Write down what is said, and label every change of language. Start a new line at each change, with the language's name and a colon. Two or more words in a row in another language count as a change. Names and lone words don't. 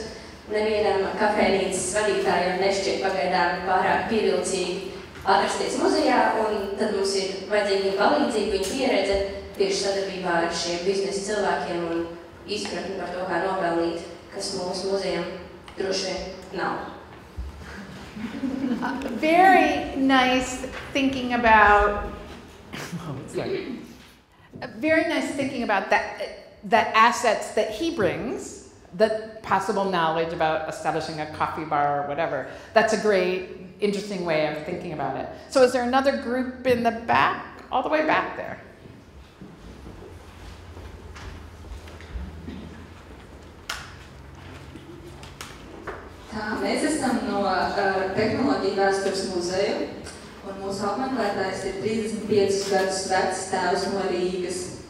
Latvian: Nevienam kafejnīcas vadītājiem nešķiet pagaidām pārāk pievilcīgi atrasties muzejā, un tad mums ir vajadzīga viņa palīdzība, viņa pieredze tieši sadarbībā ar šiem biznesa cilvēkiem un izpratni par to, kā nopelnīt, kas mūsu muzejam droši vien nav.
English: Very nice thinking about the assets that he brings, the possible knowledge about establishing a coffee bar or whatever. That's a great, interesting way of thinking about it. So is there another group in the back, all the way back there?
Latvian: Tā, mēs esam no Tehnoloģiju vēstures muzeja, un mūsu apmeklētājs ir 35 gadus vecs tēvs no Rīgas.